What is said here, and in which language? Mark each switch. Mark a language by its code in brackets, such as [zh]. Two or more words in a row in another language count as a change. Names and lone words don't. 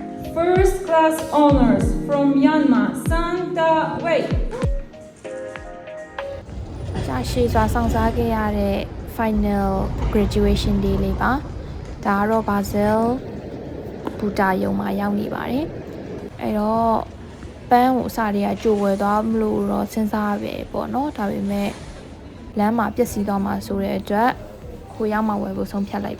[en] First class honors from Myanmar, Santa Wei. [my] ကြာရှည်စွာဆောင်စားခဲ့ရတဲ့ [en] final graduation day [my] လေးပါဒါကတော့ Basel ဘူတာယုံမှာရောက်နေပါတယ်အဲ့တော့ပန်းကိုအစားတွေကကြိုဝယ်သွားမလို့တော့စဉ်းစားပဲပေါ့နော်ဒါပေမဲ့လမ်းမှာပျက်စီးသွားမှာဆိုတဲ့အတွက်ခိုးရောက်မှဝယ်ဖို့ဆုံးဖြတ်လိုက်